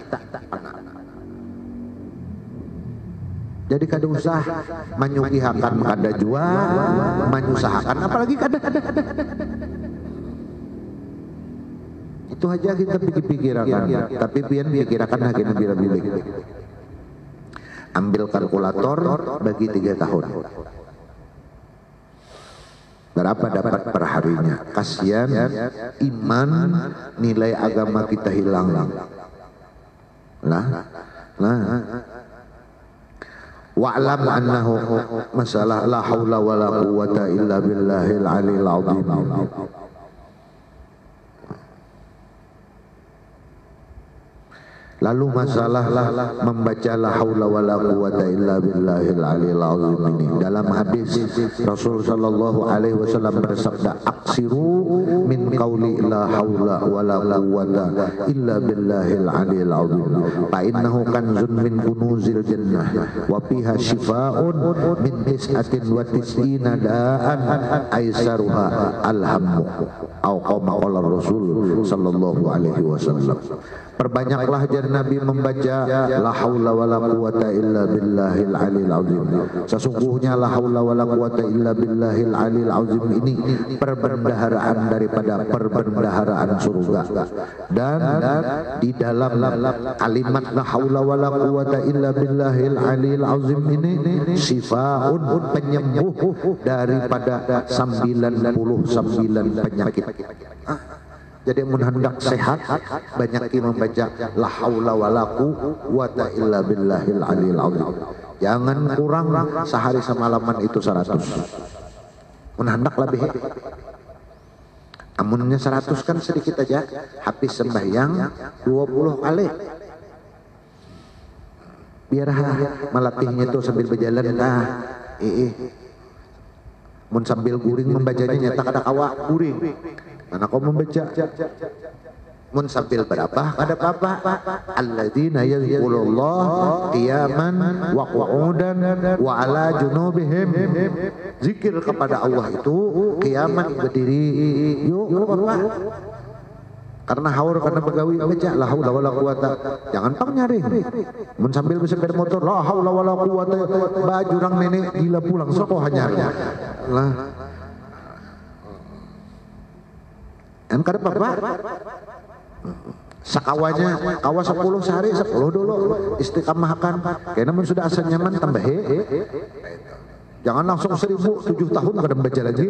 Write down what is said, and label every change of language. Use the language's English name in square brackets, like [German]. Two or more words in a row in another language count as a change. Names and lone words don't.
[Banjar] Jadi kada usah menyugihakan kada jua menyusahakan apalagi kada. Itu aja kita pikir-pikirakan. Tapi pian pikirakan lagi bila-bila. Ambil kalkulator bagi 3 tahun. Berapa dapat per harinya? Kasihan iman nilai agama kita hilang. [Arabic] واعلم أنه مسألة لا حول ولا قوة إلا بالله العلي العظيم. [Banjar] Lalu masalah membaca [Arabic] لا حول ولا قوة إلا بالله العلي العظيم [Banjar] ini dalam [Arabic] حديث رسول صلى الله عليه وسلم bersabda أكثروا من قول لا حول ولا قوة إلا بالله العلي العظيم فإنه كنز من كنوز الجنة وفيها شفاء من تسعة وتسعين داء أيسرها الهم أو كما قال رسول صلى الله عليه وسلم. [Banjar] Perbanyaklah jar Nabi membaca [Arabic] لا حول ولا قوة إلا بالله العلي العظيم. [Banjar] Sesungguhnya [Arabic] لا حول ولا قوة إلا بالله العلي العظيم [Banjar] ini perbendaharaan daripada perbendaharaan surga. Dan di dalam kalimat [Arabic] لا حول ولا قوة إلا بالله العلي العظيم [Banjar] ini sifaun penyembuh daripada 99 penyakit. Jadi mun hendak sehat banyak membaca [Arabic] لا حول ولا قوة إلا بالله العلي العظيم. [Banjar] Jangan kurang sehari semalaman itu 100. Mun hendak lebih. Amunnya 100 kan sedikit aja. Habis sembahyang 20 kali. Biar melatihnya itu sambil berjalan mun sambil guring membacanya nyata kada kawa guring. Mana kau membaca? Mun sambil berapa? Kada apa-apa. [Arabic] الذين يذكرون الله قياما وقعودا وعلى جنوبهم. [Banjar] Zikir kepada Allah itu qiyaman berdiri. Yuk apa? Karena haur karena begawi baca [Arabic] لا حول ولا قوة. [Banjar] Jangan pang nyaring. Mun sambil bersepeda motor [Arabic] لا حول ولا قوة [Banjar] baju orang nenek gila pulang sok hanya. Lah kan kada apa-apa. Sakawanya kawa 10 sehari 10 dulu istiqamahkan. Karena mun sudah asa nyaman tambah jangan langsung 1000 7 tahun kada baca lagi.